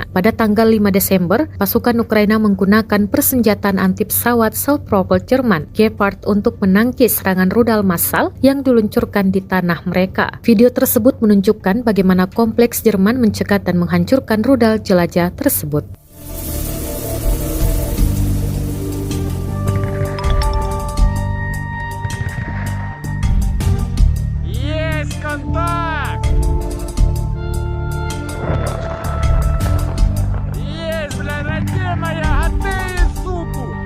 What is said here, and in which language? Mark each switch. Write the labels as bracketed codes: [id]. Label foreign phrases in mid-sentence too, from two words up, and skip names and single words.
[id] Pada tanggal 5 Desember, pasukan Ukraina menggunakan persenjataan anti pesawat self-propelled Jerman Gepard untuk menangkis serangan rudal massal yang diluncurkan di tanah mereka. Video tersebut menunjukkan bagaimana kompleks Jerman mencegat dan menghancurkan rudal jelajah tersebut. [ru] Контакт! Есть, бля, родимая, а ты и суку!